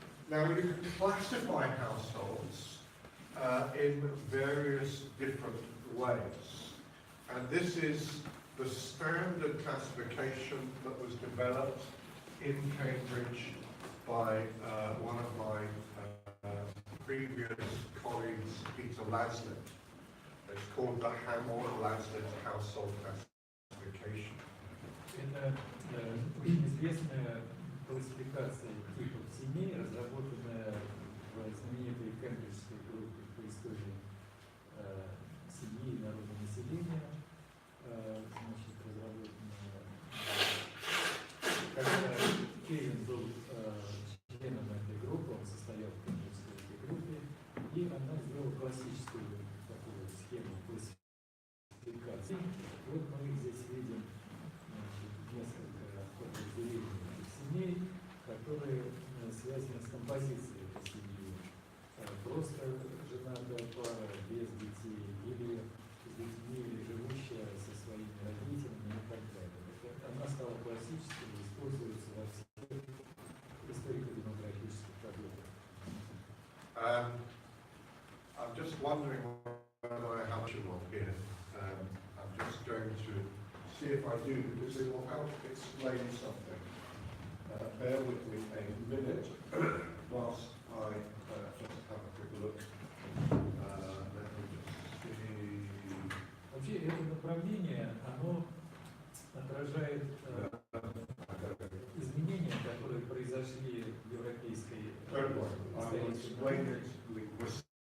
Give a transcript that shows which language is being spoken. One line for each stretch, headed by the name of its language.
English: Now you can classify households in various different ways, and this is the standard classification that was developed in Cambridge by one of my previous colleagues, Peter Laslett. It's called the Hammond-Laslett Household Classification.
Russian: Это очень известная классификация типов семей, разработанная в знаменитой кембриджской группе по истории семьи и народного населения. Значит, разработанная, когда Кевин был членом этой группы, он состоял в кембриджской этой группе, и она сделала классическую такую схему классификации. Вот мы здесь видим несколько подразделений этих семей, которые связаны с композицией этой семьи. Просто женатая пара без детей, или с детьми, или живущая со своими родителями и так далее. Она стала классической и используется во всех историко-демографических работах.
English: I'm just wondering whether I have you on here. I'm just going to see if I do, because it will help explain something. Bear with me a minute whilst I just have a quick look. Let me just see.
Russian: Вообще это направление, оно отражает изменения, которые произошли в европейской
English: Don't worry, I will explain it linguistically.